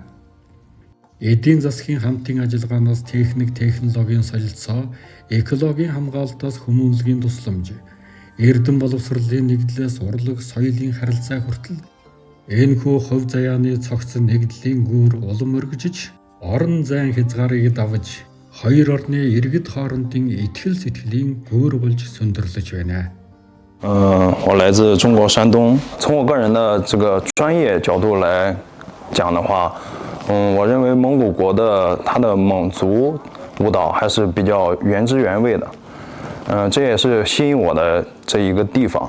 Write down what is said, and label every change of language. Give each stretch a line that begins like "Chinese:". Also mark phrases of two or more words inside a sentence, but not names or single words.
Mongolian: Эдийн засгийн хамтын ажиллагаанаас технологийн солилцоо, экологийн хамгаалтаас хүмүүнлэгийн тусламж, эрдэм боловсролын нэгдлээс урлаг соёлын харилцаа хүртэл энэхүү ховь заяаны цогц нэгдлийн гүүр улам өргөжиж, орон зайн хязгаарыг давж, хоёр орны иргэд хоорондын итгэл сэтгэлийн гүүр болж сөндөрлөж байна.
Chinese: 我来自中国山东。从我个人的这个专业角度来讲的话，我认为蒙古国的它的蒙族舞蹈还是比较原汁原味的。这也是吸引我的这一个地方。